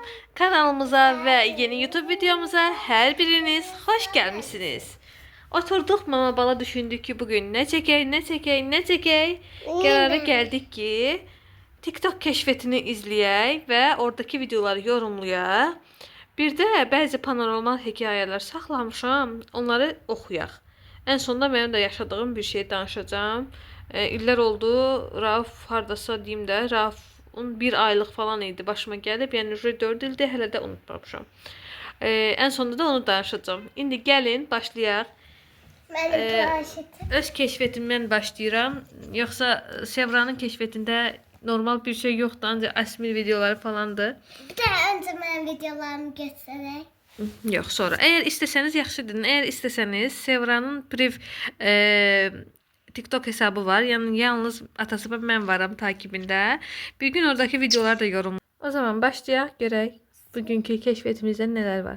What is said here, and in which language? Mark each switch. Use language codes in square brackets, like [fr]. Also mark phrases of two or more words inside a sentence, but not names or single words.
[tr] Kanalımıza ve yeni YouTube videomuza her biriniz hoş gelmişsiniz. Oturduk mama bala düşündük ki bugün ne çekey. Karara geldik ki TikTok keşfetini izleyək ve oradaki videoları yorumlayaq. [az] Bir de bəzi paranormal hekayeler saxlamışam, onları oxuyaq. [tr] En sonunda [az] mənim də yaşadığım bir şey danışacağım. İllər oldu, Rauf hardasa deyim də, Rauf'un bir aylıq falan idi başıma gəlib. Yəni 4 ildir, hələ də unutmamışam. [tr] En sonunda [az] da onu danışacağım. İndi gəlin başlayaq. Öz keşfetimdən başlayıram. Yoxsa Sevranın keşfetində normal bir şey yoxdur, ancaq Əsmir videoları falandır. [tr] Bir de önce ben videolarımı göstereyim. [az] Yox, sonra. Əgər istəsəniz yaxşı dedin. Əgər istəsəniz Sevranın priv TikTok hesabı var. Yəni yalnız atası və mən varam takibində. Bir gün oradakı videoları da yorumlayaq. O zaman başlayaq, görək bugünkü keşfetimizdə nələr var.